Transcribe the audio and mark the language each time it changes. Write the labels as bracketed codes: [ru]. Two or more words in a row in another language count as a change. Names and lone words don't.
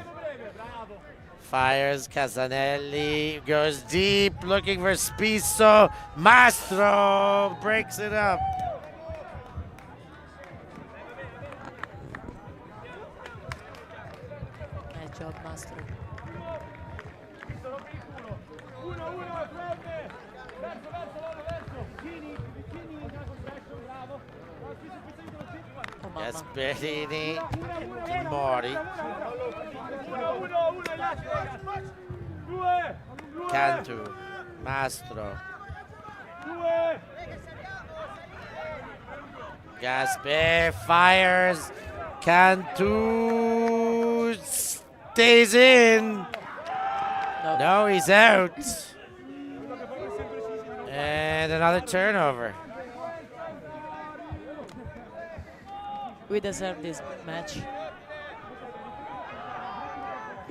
[en] Fires, Casanelli, goes deep, looking for Spiso. Mastro breaks it up. Nice job, Mastro. Oh, mamma. Gasperini, Mori. Cantu, Mastro. Gasper fires. Cantu stays in. Nope. No, he's out. And another turnover. We deserve this match. We